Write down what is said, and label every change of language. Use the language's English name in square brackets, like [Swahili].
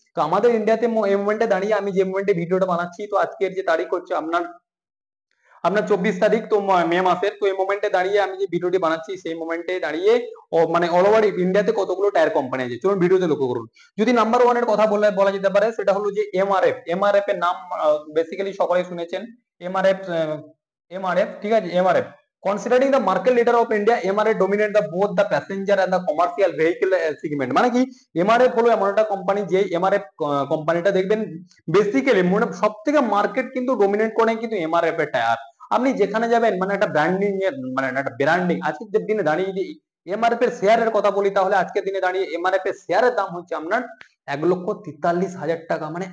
[Bangla] তো আমাদের ইন্ডিয়াতে এই মোমেন্টে দাঁড়িয়ে, আমি যে মোমেন্টে ভিডিওটা বানাচ্ছি, তো আজকের যে তারিখ হচ্ছে আপনার আপনার 24 তারিখ, তো মে মাসের। তো এই মোমেন্টে দাঁড়িয়ে আমি যে ভিডিওটি বানাচ্ছি, সেই মোমেন্টে দাঁড়িয়ে মানে অল ওভার ইন্ডিয়াতে কতগুলো টায়ার কোম্পানি আছে চলুন ভিডিওতে লক্ষ্য করুন। যদি নাম্বার ওয়ানের কথা বলা যেতে পারে, সেটা হলো যে এমআরএফ। এমআরএফ এর নাম বেসিক্যালি সকলেই শুনেছেন। এমআরএফ, এমআরএফ, ঠিক আছে, MRF. [English] Considering the market leader of India, MRF dominate the both the passenger and the commercial vehicle segment। [Bangla] মানে কি, এমআরএফ হলো এমন একটা কোম্পানি, যে এমআরএফ কোম্পানিটা দেখবেন বেসিক্যালি মানে সব থেকে মার্কেট কিন্তু ডমিনেট করে কিন্তু এমআরএফ এর টায়ার। আপনি যেখানে যাবেন, মানে একটা ব্র্যান্ডিং এর, মানে একটা ব্র্যান্ডিং। আজকের দিনে দাঁড়িয়ে যদি এমআরএফ এর শেয়ারের কথা বলি, তাহলে আজকের দিনে দাঁড়িয়ে এমআরএফ এর শেয়ারের দাম হচ্ছে আপনার 1,43,000 টাকা।